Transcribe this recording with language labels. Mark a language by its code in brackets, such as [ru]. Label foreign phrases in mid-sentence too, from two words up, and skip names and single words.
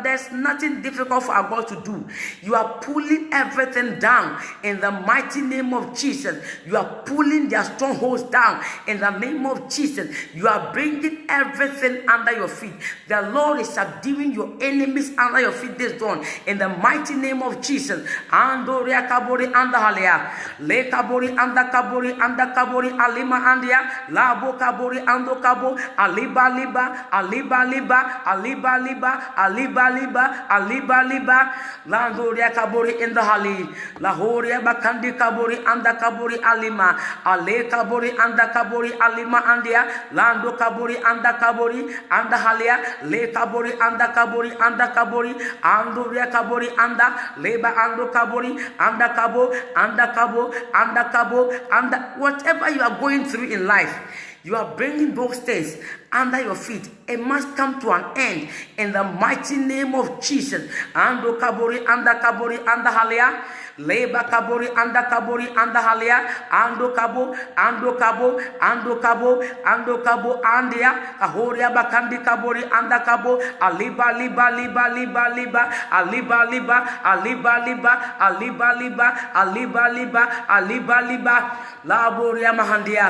[en] There's nothing difficult for our God to do. You are pulling everything down in the mighty name of Jesus. You are pulling their strongholds down in the name of Jesus. You are bringing everything under your feet. The Lord is subduing your enemies under your feet this dawn in the mighty name of Jesus. Andoria kabori anda halia. Le kabori anda kabori alima andia. Labo kabori ando kabo. Aliba liba. Aliba liba. Aliba liba. Aliba liba. Aliba liba. Landoria kabori in the hali. Lahoria bakandi kabori anda kabori alima. Ale kabori anda kabori alima andia. Lando kabori anda halia. Le kabori anda kabori andoria kabori anda leba ando kabori anda kabo whatever you are going through in life, you are bringing those things under your feet. It must come to an end in the mighty name of Jesus. Ando kabori anda halia. Leba kabori anda halia. Ando kabo andia. Ahoria bakandi kabori anda kabo. Aliba liba. Laboria mahandia.